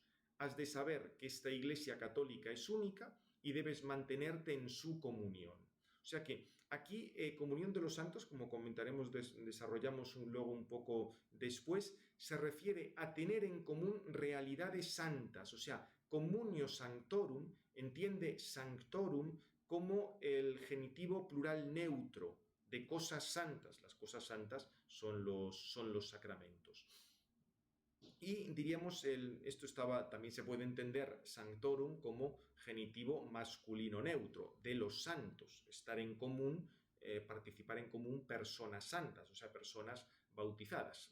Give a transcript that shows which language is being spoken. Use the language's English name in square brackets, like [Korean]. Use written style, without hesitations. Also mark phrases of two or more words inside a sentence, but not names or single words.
[Spanish] Has de saber que esta Iglesia católica es única y debes mantenerte en su comunión. O sea que aquí comunión de los santos, como comentaremos, desarrollamos luego un poco después, se refiere a tener en común realidades santas. O sea, [Latin] communio sanctorum, [Spanish] entiende sanctorum como el genitivo plural neutro de cosas santas. Las cosas santas son los sacramentos. Y diríamos, también se puede entender sanctorum como genitivo masculino neutro, de los santos, estar en común, participar en común personas santas, o sea, personas bautizadas.